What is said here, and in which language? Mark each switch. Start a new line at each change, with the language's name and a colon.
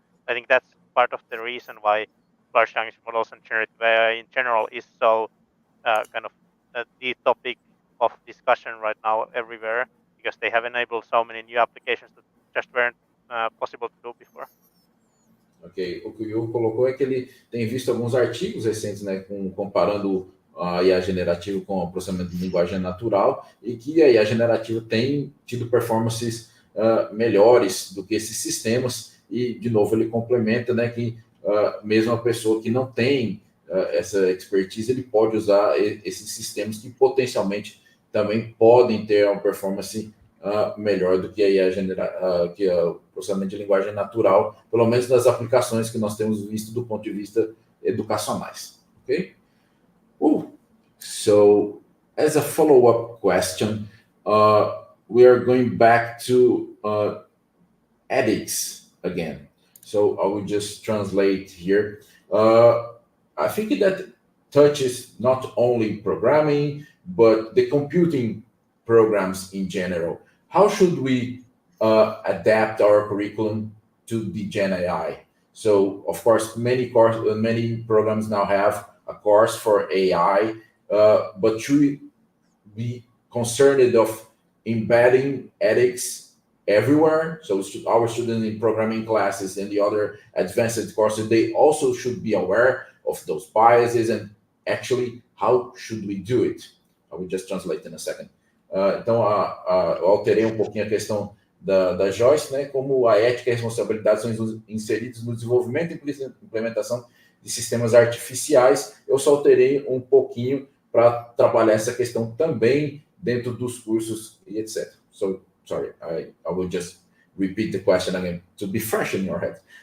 English: So I think that's part of the reason why large language models and generative AI in general is so kind of the topic of discussion right now everywhere, because they have enabled so many new applications that just weren't possible to do before.
Portuguese: Ok, o que o Yu colocou é que ele tem visto alguns artigos recentes, né, comparando a IA generativa com o processamento de linguagem natural, e que a IA generativa tem tido performances melhores do que esses sistemas, e, de novo, ele complementa, né, que mesmo a pessoa que não tem essa expertise, ele pode usar esses sistemas que potencialmente também podem ter uma performance melhor do que a IA que o processamento de linguagem natural, pelo menos nas aplicações que nós temos visto do ponto de vista educacionais.
English: Okay? So, as a follow-up question, we are going back to ethics again. So I will just translate here. I think that touches not only programming, but the computing programs in general. How should we adapt our curriculum to the Gen AI? So, of course, many programs now have a course for AI, but should we be concerned of embedding ethics everywhere? So our students in programming classes and the other advanced courses, they also should be aware of those biases, and actually, how should we do it? I will just translate in a second.
Portuguese: Então, eu alterei um pouquinho a questão da Joyce, né? Como a ética e a responsabilidade são inseridos no desenvolvimento e implementação de sistemas artificiais. Eu só alterei um pouquinho para trabalhar essa questão também dentro dos cursos e etc.
English: So, sorry, I will just repeat the question again to be fresh in your head.